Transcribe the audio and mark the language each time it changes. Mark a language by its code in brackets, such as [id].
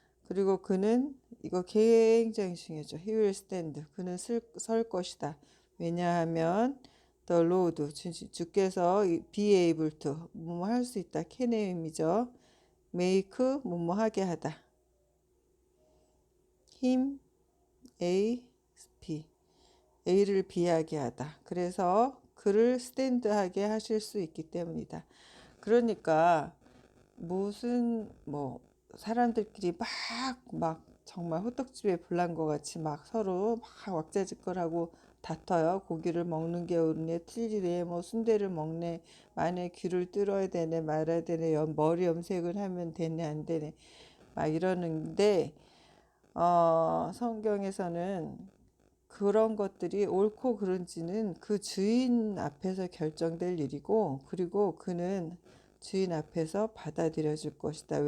[ko] 그리고 그는 이거 굉장히 중요하죠. [en] He will stand. [ko] 그는 설 것이다. 왜냐하면 the Lord 주께서 [en] be able to [ko] 뭐뭐 할 수 있다. can의 의미죠. make 뭐뭐 하게 하다. him a b A를 B하게 하다. 그래서 그를 스탠드하게 하실 수 있기 때문이다. 그러니까 무슨 뭐 사람들끼리 막 정말 호떡집에 불난 것 같이 막 서로 막 왁자지껄하고 다퉈요. 고기를 먹는 게 옳네 틀리네 뭐 순대를 먹네 만에 귀를 뚫어야 되네 말아야 되네 머리 염색을 하면 되네 안 되네 막 이러는데 성경에서는 그런 것들이 옳고 그른지는 그 주인 앞에서 결정될 일이고 그리고 그는 주인 앞에서 받아들여 줄 것이다.